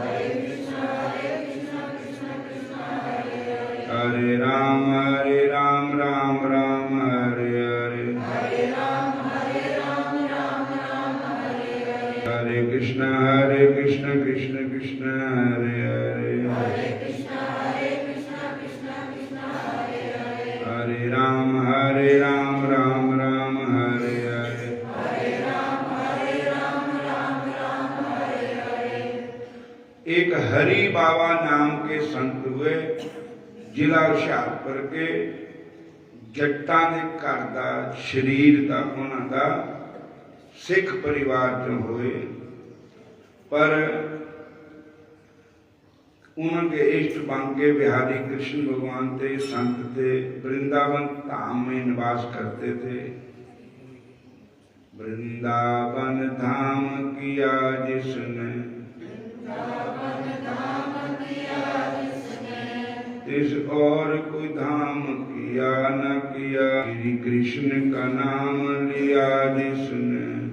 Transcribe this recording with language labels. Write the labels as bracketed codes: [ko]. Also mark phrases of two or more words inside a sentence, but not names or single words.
[hi] हरे राम राम राम हरे हरे, हरे कृष्ण कृष्ण कृष्ण हरे हरे, हरे राम राम राम हरे हरे। एक हरि बाबा नाम के संत हुए, [pa] ਜ਼ਿਲ੍ਹਾ ਹੁਸ਼ਿਆਰਪੁਰ ਕੇ ਜੱਟਾਂ ਦੇ ਘਰ ਦਾ ਸ਼ਰੀਰ ਦਾ ਉਨ੍ਹਾਂ ਦਾ ਸਿੱਖ ਪਰਿਵਾਰ ਚੋਂ ਹੋਏ, [hi] पर उनके इष्ट बन के बिहारी कृष्ण भगवान थे संत थे, वृंदावन धाम में निवास करते थे। वृंदावन धाम किया जिसने, इस और कोई धाम किया न किया, श्री कृष्ण का नाम लिया जिसने,